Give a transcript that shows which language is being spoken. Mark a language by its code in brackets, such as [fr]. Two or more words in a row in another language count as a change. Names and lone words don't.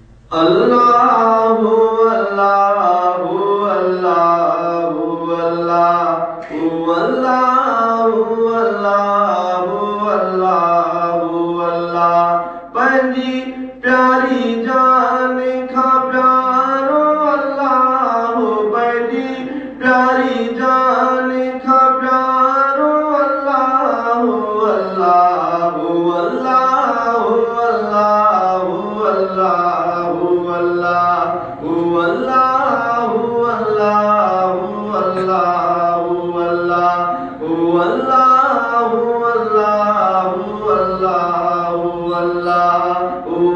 [ar] الله الله الله الله الله الله الله الله [sd] पंहिंजी प्यारी जान खां प्यारो अल्लाहु पंहिंजी प्यारी जान खां प्यारो [ar] الله الله الله الله الله الله الله الله الله الله الله الله الله الله